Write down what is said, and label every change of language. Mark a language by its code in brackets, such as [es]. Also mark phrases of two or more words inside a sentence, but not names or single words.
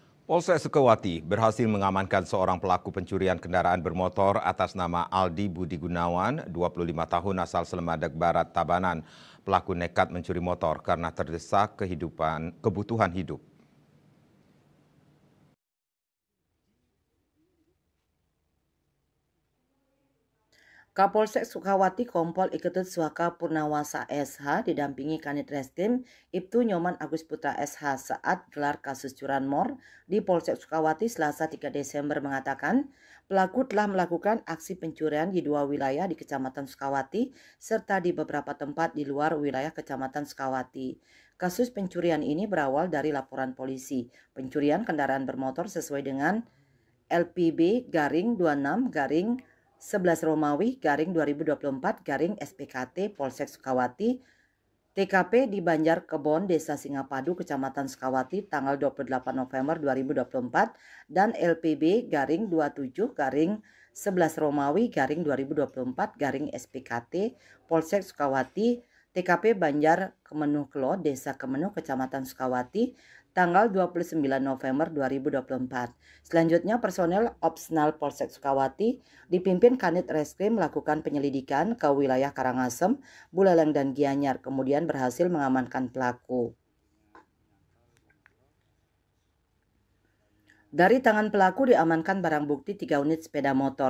[id] Polsek Sukawati berhasil mengamankan seorang pelaku pencurian kendaraan bermotor atas nama Aldi Budi Gunawan, 25 tahun asal Selemadeg Barat, Tabanan. Pelaku nekat mencuri motor karena terdesak kebutuhan hidup. Kapolsek Sukawati Kompol Iketut Suaka Purnawasa SH didampingi Kanit Reskrim Ibtu Nyoman Agus Putra SH saat gelar kasus curanmor di Polsek Sukawati Selasa 3 Desember mengatakan pelaku telah melakukan aksi pencurian di dua wilayah di Kecamatan Sukawati serta di beberapa tempat di luar wilayah Kecamatan Sukawati. Kasus pencurian ini berawal dari laporan polisi pencurian kendaraan bermotor sesuai dengan LPB garing 26 garing 11 Romawi garing 2024 garing SPKT Polsek Sukawati, TKP di Banjar Kebon, Desa Singapadu, Kecamatan Sukawati, tanggal 28 November 2024 dan LPB garing 27 garing 11 Romawi garing 2024 garing SPKT Polsek Sukawati, TKP Banjar Kemenuh Kelo, Desa Kemenuh, Kecamatan Sukawati, tanggal 29 November 2024. Selanjutnya personel Opsnal Polsek Sukawati dipimpin Kanit Reskrim melakukan penyelidikan ke wilayah Karangasem, Buleleng dan Gianyar, kemudian berhasil mengamankan pelaku. Dari tangan pelaku diamankan barang bukti 3 unit sepeda motor.